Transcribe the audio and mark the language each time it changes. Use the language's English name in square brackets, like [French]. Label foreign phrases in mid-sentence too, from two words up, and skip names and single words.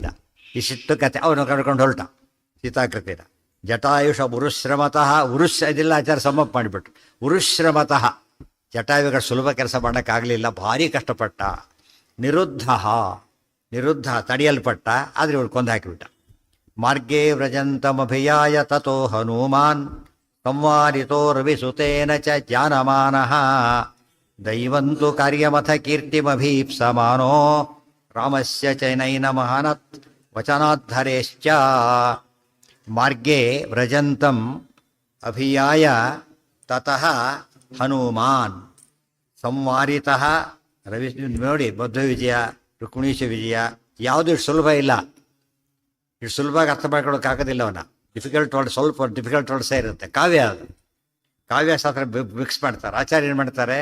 [Kannada] ಇಷ್ಟು ಕತೆ ಅವನು ಕರ್ಕೊಂಡು ಹೊರಟ ಸೀತಾಕೃತಿನ. [Sanskrit] ಜಟಾಯುಷ ಉರುಶ್ರಮತಃ, [Kannada] ಇದಿಲ್ಲ ಆಚಾರ ಸಮ್ಮಪ್ ಮಾಡಿಬಿಟ್ರು. ಉರುಶ್ರಮತಃ ಜಟಾಯುಗಳ ಸುಲಭ ಕೆಲಸ ಮಾಡೋಕ್ಕಾಗಲಿಲ್ಲ, ಭಾರಿ ಕಷ್ಟಪಟ್ಟ. ನಿರುದ್ಧ ತಡೆಯಲ್ಪಟ್ಟ, ಆದರೆ ಇವಳು ಕೊಂದು ಹಾಕಿಬಿಟ್ಟ. [Sanskrit] ಮಾರ್ಗೇ ವ್ರಜಂತಮಭಿಯಾಯ ತಥೋ ಹನುಮಾನ್ ಸಂವಾದಿತೋ ರವಿಸುತೇನ ಚ ಜಾನಮಾನಃ ದೈವಂತು ಕಾರ್ಯಮಥ ಕೀರ್ತಿಮಭೀಪ್ಸಮಾನೋ ರಾಮಸ್ಯ ಚೈನೈನ ಮಹಾನತ್ ವಚನಾದ್ಧರೇಶ್ಚ. ಮಾರ್ಗೇ ವ್ರಜಂತಂ ಅಭಿಯಾಯ ತತಃ ಹನುಮಾನ್ ಸಂವಾರಿತಃ ರವಿ. [Kannada] ನೋಡಿ, ಮಧ್ವ ವಿಜಯ, ರುಕ್ಮಿಣೀಶ ವಿಜಯ ಯಾವುದು ಇಷ್ಟು ಸುಲಭ ಇಲ್ಲ. ಇಷ್ಟು ಸುಲಭವಾಗಿ ಅರ್ಥ ಮಾಡ್ಕೊಳ್ಳೋಕ್ಕಾಗೋದಿಲ್ಲ. ಅವನ [English] difficult word, [Kannada] ಸ್ವಲ್ಪ [English] difficult words [Kannada] ಇರುತ್ತೆ. ಕಾವ್ಯ ಅದು, ಕಾವ್ಯಶಾಸ್ತ್ರ ಮಿಕ್ಸ್ ಮಾಡ್ತಾರೆ. ಆಚಾರ್ಯ ಏನು ಮಾಡ್ತಾರೆ?